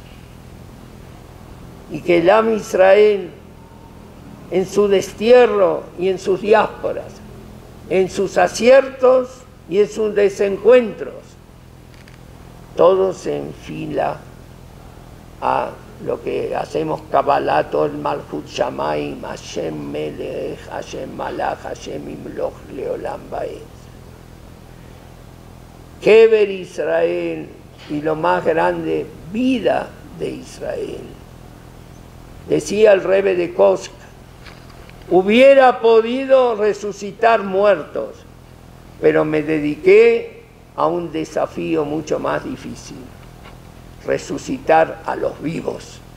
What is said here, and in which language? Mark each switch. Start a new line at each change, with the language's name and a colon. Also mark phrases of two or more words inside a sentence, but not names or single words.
Spanish: Y que el
Hebrew: עם ישראל,
Spanish: en su destierro y en sus diásporas, en sus aciertos y en sus desencuentros, todo se enfila a lo que hacemos Kabbalah, todo el
Hebrew: מלכות שמים, השם מלך השם מלך השם ימלוך לעולם ועד. קבר ישראל,
Spanish: y lo más grande, vida de Israel. Decía el Rebbe de Kosk, hubiera podido resucitar muertos, pero me dediqué a un desafío mucho más difícil: resucitar a los vivos.